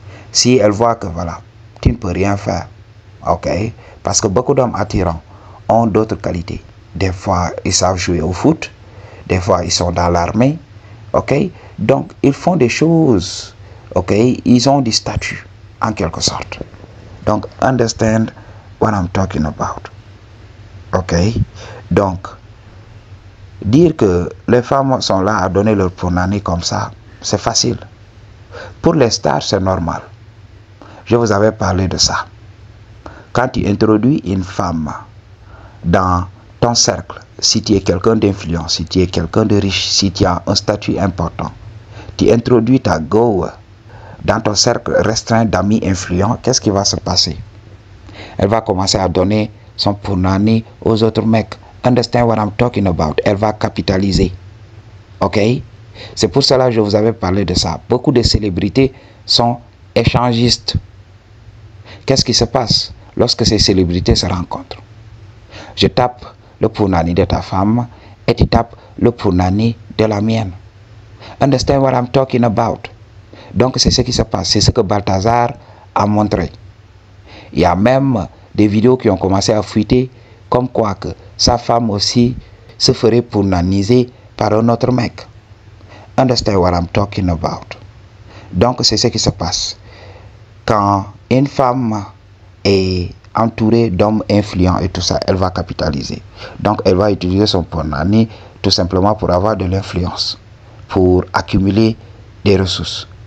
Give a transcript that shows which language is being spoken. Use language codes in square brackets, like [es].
[fr] Si elle voit que voilà, tu ne peux rien faire, ok, parce que beaucoup d'hommes attirants ont d'autres qualités. Des fois, ils savent jouer au foot. Des fois, ils sont dans l'armée. Ok, donc ils font des choses. Ok, ils ont du statut en quelque sorte. Donc, [en] understand what I'm talking about. [fr] Ok, donc dire que les femmes sont là à donner leur punani comme ça, c'est facile. Pour les stars, c'est normal. Je vous avais parlé de ça. Quand tu introduis une femme dans ton cercle, si tu es quelqu'un d'influent, si tu es quelqu'un de riche, si tu as un statut important, tu introduis ta go dans ton cercle restreint d'amis influents, qu'est-ce qui va se passer? Elle va commencer à donner son punani aux autres mecs. [en] Understand what I'm talking about? [fr] Elle va capitaliser. Ok? C'est pour cela que je vous avais parlé de ça. Beaucoup de célébrités sont échangistes. Qu'est-ce qui se passe lorsque ces célébrités se rencontrent? Je tape le punani de ta femme et tu tapes le punani de la mienne. [en] Understand what I'm talking about? [fr] Donc c'est ce qui se passe. C'est ce que Balthazar a montré. Il y a même des vidéos qui ont commencé à fuiter comme quoi que sa femme aussi se ferait punaniser par un autre mec. [en] Understand what I'm talking about? [fr] Donc c'est ce qui se passe. Quand une femme est entourée d'hommes influents et tout ça, elle va capitaliser. Donc elle va utiliser son punani tout simplement pour avoir de l'influence, pour accumuler des ressources.